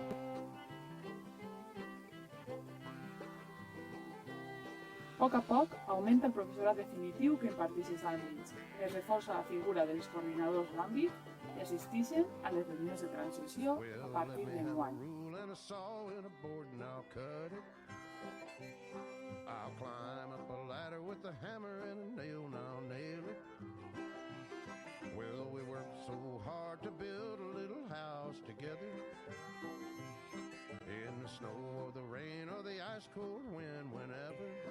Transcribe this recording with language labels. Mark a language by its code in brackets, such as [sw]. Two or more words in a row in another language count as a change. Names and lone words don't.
[ca] A poc, augmenta el professorat definitiu que imparteix els àmbits. Es reforça la figura dels coordinadors d'àmbit i assisteixen a les reunions de transició a partir d'enguany. [en] I'll climb up a ladder with a hammer and a nail, now nail it. Well, we worked so hard to build a little house together. In the snow or the rain or the ice cold wind, whenever.